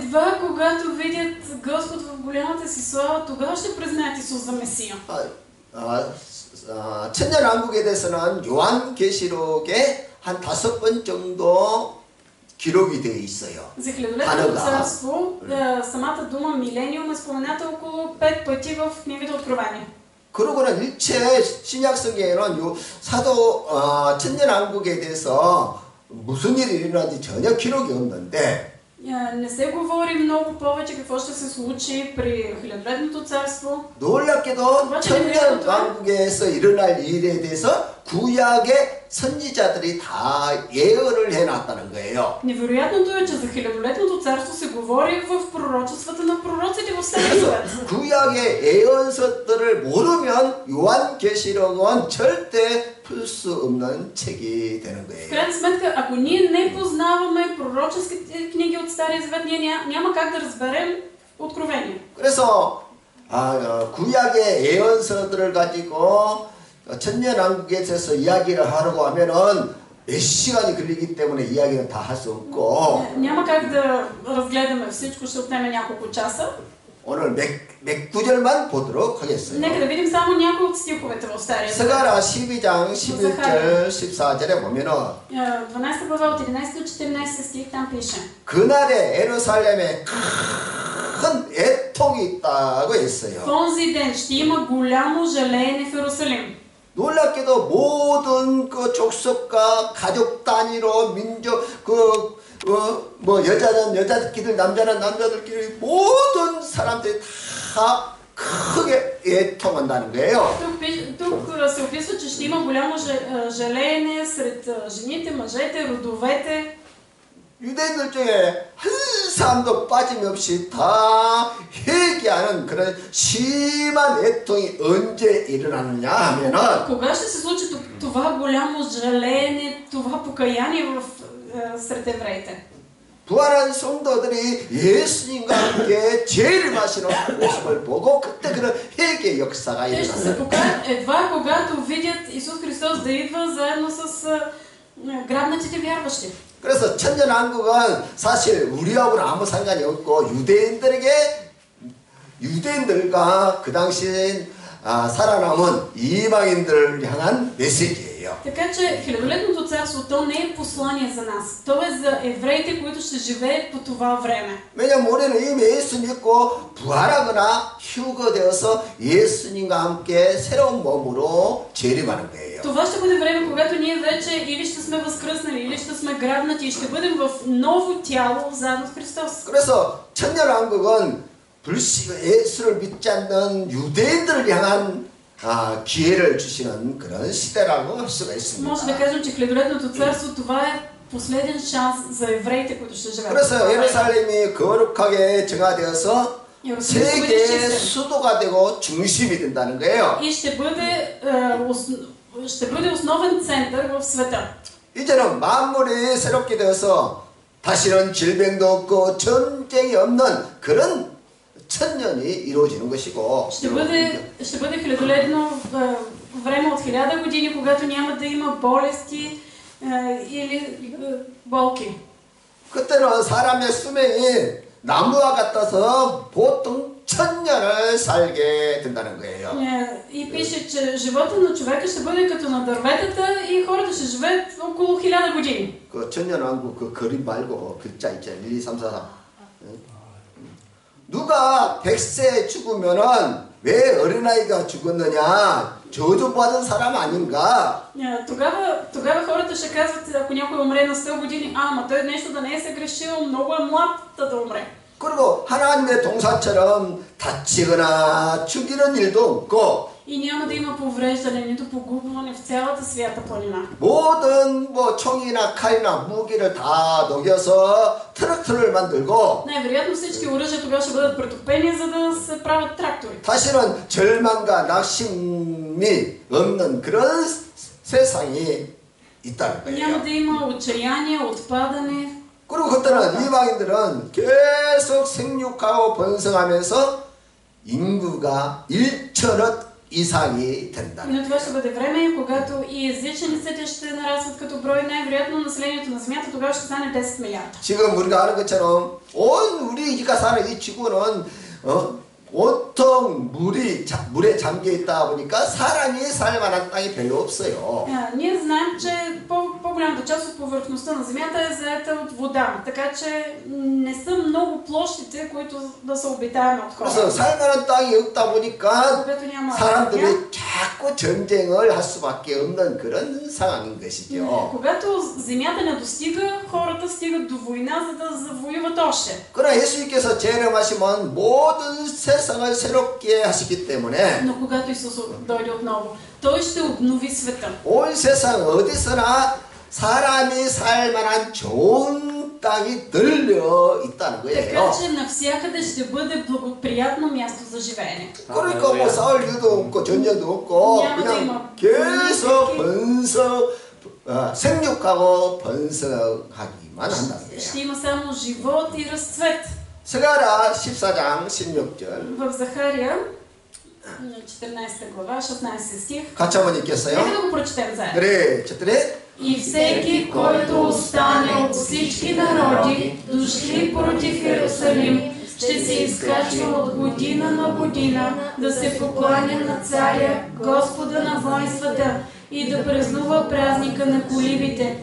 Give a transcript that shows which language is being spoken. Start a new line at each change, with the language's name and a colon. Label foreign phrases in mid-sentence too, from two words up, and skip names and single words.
Bulgarian: Едва когато видят Господ в голямата си слава, тогава ще признаят Исус за Месия.
Korean: 천년왕국에 대해서는 요한계시록에 한 5번 정도 기록이 되어 있어요.
Bulgarian: За хилядолетното царство самата дума милениум е спомената около 5 пъти в книгата Откровение.
Korean: 그러고는 일체 신약성경에는 사도 천년왕국에 대해서 무슨 일이 일어난지 전혀 기록이 없는데
Bulgarian: Не се говори много повече какво ще се случи при хилядолетното царство.
Korean: 놀랍게도 천년왕국에서 일어날 일에 대해서 구약의 선지자들이 다 예언을 해놨다는 거예요.
Bulgarian: Невероятното е, че за хилядолетното царство се говори в пророчествата на пророците в Стария Завет.
Korean: 구약의 예언서들을 모르면 요한계시록은 절대 풀 수 없는 책이 되는
Bulgarian: В
Korean: 거예요.
Bulgarian: крайна сметка, ако ние не познаваме пророческите книги от Стария Завет, ние няма как да разберем Откровение.
Korean: 그래서 구약의 예언서들을 가지고 천년왕국에 대해서 이야기를 하려고 하면은 몇 시간이 걸리기 때문에 이야기는 다 할 수 없고
Bulgarian: Няма как да разгледаме всичко, ще отнеме няколко часа.
Korean: 오늘 몇 구절만 보도록 하겠어요.
Bulgarian: Нека да видим само някои от стиховете в Стария Завет.
Korean: 스가랴 12장 11절 14절에 보면은
Bulgarian: 12 глава от 11 до 14 стих там пише.
Korean: 그날에 예루살렘에 큰 애통이 있다고 했어요.
Bulgarian: В онзи ден ще има голямо жалеене в Иерусалим.
Korean: 놀랍게도 모든 그 족속과 가족 단위로 민족 여자는 여자들끼리 남자는 남자들끼리 모든 사람들이 다 크게 애통한다는 거예요.
Bulgarian: Тук се описва, че ще има голямо жалеене сред жените, мъжете, родовете.
Korean: 유대인들 중에 한 사람도 빠짐없이 다 회개하는 그런 심한 애통이 언제 일어나느냐 하면은
Bulgarian: Кога ще се случи това голямо жалеене, това покаяние сред евреите?
Korean: 부활한 성도들이 예수님과 함께 재림하시는 모습을 보고 그때 그런 회개 역사가
Bulgarian: Те ще се
Korean: 일어나요.
Bulgarian: покаят едва когато видят Исус Христос да идва заедно с грабнатите вярващи.
Korean: 그래서 천년왕국은 사실 우리하고는 아무 상관이 없고 유대인들과 그 당시에 살아남은 이방인들을 향한 메시지예요.
Bulgarian: Така че хилядолетното царство то не е послание за нас. То е за евреите, които ще живеят по това време.
Korean: 왜냐면 우리는 이미 예수 믿고 부활하거나 휴거되어서 예수님과 함께 새로운 몸으로 재림하는 거예요.
Bulgarian: Това ще бъде време, когато ние вече или ще сме възкръснали, или ще сме грабнати и ще бъдем в ново тяло заедно с Христос.
Korean: 그래서 천년왕국은 예수를 믿지 않는 유대인들을 향한 기회를 주시는 그런 시대라고 할 수가 있습니다.
Bulgarian: Може да кажем, че хилядолетното царство това е последен шанс за евреите, които ще живеят.
Korean: 그래서 예루살렘이 거룩하게 정화되어서 세계의 수도가 되고 중심이 된다는 거예요.
Bulgarian: И ще бъде основен център в света.
Korean: 이제는 만물이 새롭게 되어서 다시는 질병도 없고 전쟁이 없는 그런 천년이 이루어지는 것이고
Bulgarian: Ще бъде хилядолетно време от 1000 години, когато няма да има болести или болки.
Korean: 그때는 사람의 수명이 나무와 같아서 보통 1000년을 살게 된다는 거예요.
Bulgarian: И пише, че живота на човека ще бъде като на дърветата и хората ще живеят около 1000 години.
Korean: 그 천년왕국 그 그림 말고 글자 있잖아요. 1, 2, 3, 4, 3. 누가 100세에 죽으면은 왜 어린아이가 죽었느냐? 저주받은 사람 아닌가?
Bulgarian: Тогава хората ще казват, ако някой умре на 100 години, ама той нещо да не е съгрешил, много е млад да умре.
Korean: 그리고 하나님의 동산처럼 다치거나 죽이는 일도 없고
Bulgarian: и няма да има повреждане, нито погубване в цялата свята планина.
Korean: 모든 뭐 총이나 칼이나 무기를 다 녹여서 트럭터를 만들고
Bulgarian: Най-вероятно всички оръжия тогава ще бъдат претопени, за да се правят трактори.
Korean: 다시는 절망과 낙심이 없는 그런 세상이 있다는
Bulgarian: Няма
Korean: 거예요.
Bulgarian: да има отчаяние, отпадане.
Korean: 그리고 그때는 이방인들은 계속 생육하고 번성하면서 인구가 1천억 이상이 된다.
Bulgarian: Но това ще бъде време, когато и езичениците ще нарастват като брой, най-вероятно населението на Земята тогава ще стане 10 милиарда.
Korean: 지금 우리가 아는 것처럼 온 우리가 사는 이 지구는 온통 물에 잠겨 있다 보니까 사람이 살 만한 땅이 별로 없어요.
Bulgarian: Ние знаем, че по-голямата част от повърхността на Земята е заета от вода, така че не са много площите, които да са обитаеми от хора.
Korean: 그래서 살 만한 땅이 없다 보니까
Bulgarian: Когато няма
Korean: 사람들이 자꾸 전쟁을 할 수밖에 없는 그런 상황인 것이죠.
Bulgarian: когато земята не достига, хората стигат до война, за да завоюват още.
Korean: 그러나 예수님께서 재림하시면 모든 세상을 새롭게 하시기 때문에
Bulgarian: Но когато Исус дойде отново, Той ще обнови света.
Korean: 온 세상 어디서나 사람이 살 만한 좋은 땅이 널려 있다는
Bulgarian: Така
Korean: 거예요.
Bulgarian: че навсякъде ще бъде благоприятно място за живеене.
Korean: 그러니까 뭐 싸울 일도 없고 전쟁도 없고 그냥 계속 생육하고 번성하기만 한다는 거예요.
Bulgarian: Ще има само живот и разцвет.
Korean: 스가랴 14장 16절
Bulgarian: В Захария, 14 глава, 16 стих.
Korean: 같이 한번 읽겠어요?
Bulgarian: Нека да го прочетем заедно. 그래, четири. И всеки, който остане от всички народи, дошли против Иерусалим, ще се изкачва от година на година да се покланя на царя, Господа на воинствата и да празнува празника на колибите.